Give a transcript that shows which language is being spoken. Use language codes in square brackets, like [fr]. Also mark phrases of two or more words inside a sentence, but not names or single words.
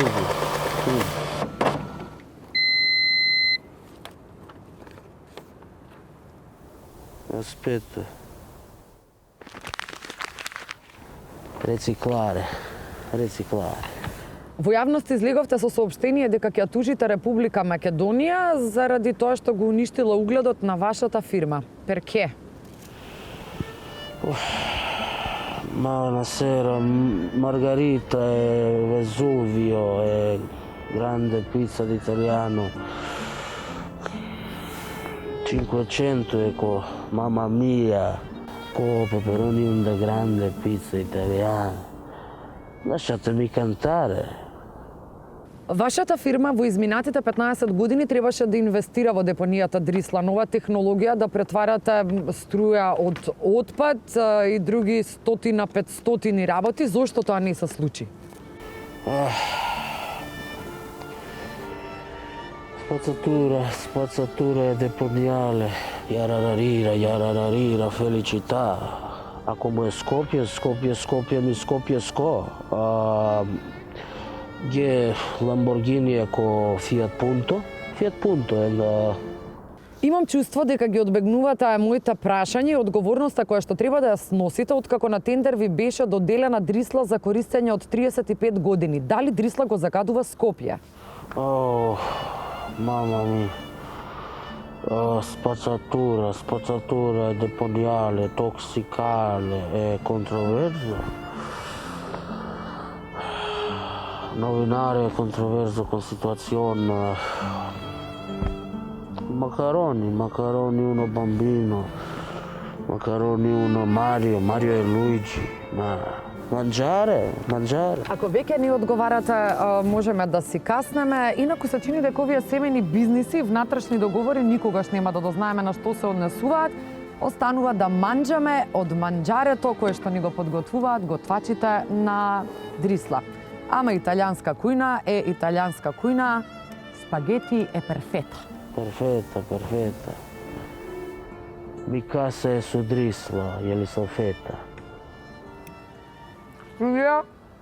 [it] Aspetta. Рецикларе. [mk] Во јавност излеговте со соопштение дека ќе тужите Република Македонија заради тоа што го уништила угледот на вашата фирма. [it] Перке? Ma una sera Margarita e Vesuvio e grande pizza d'italiano 500 ecco, mamma mia, peperoni una grande pizza italiana. Lasciatemi cantare. [mk] Вашата фирма во изминатите 15 години требаше да инвестира во депонијата Дрисла, нова технологија да претварате струја од отпад и други 100-500 работи. Зошто тоа не се случи? [it] Spazzatura deponiale, yarararira, felicità. A come Skopje mi Skopje sko. Gdje Lamborghini ako Fiat Punto е да... [mk] Имам чувство дека ги одбегнувате моите прашања и одговорноста која што треба да ја сносите откако на тендер ви беше доделена Дрисла за користење од 35 години. Дали Дрисла го загадува Скопје? [it] Mamma mia, spazzatura deponiale, tossicale e controverso. Novinare controverso con situazione. Macaroni uno bambino, macaroni uno Mario e Luigi. Манџаре. [mk] Ако веќе ни одговарате, можеме да си каснеме. Инаку се чини дека овие семени бизниси и внатрешни договори никогаш нема да дознаеме на што се однесуваат. Останува да манџаме од манџарето кое што ни го подготвуваат готвачите на Дрисла. Ама италијанска кујна е италијанска кујна, спагети е перфета. [it] Perfetta. Mi casa è su Drisla, Јелисалфета. [mk] Студија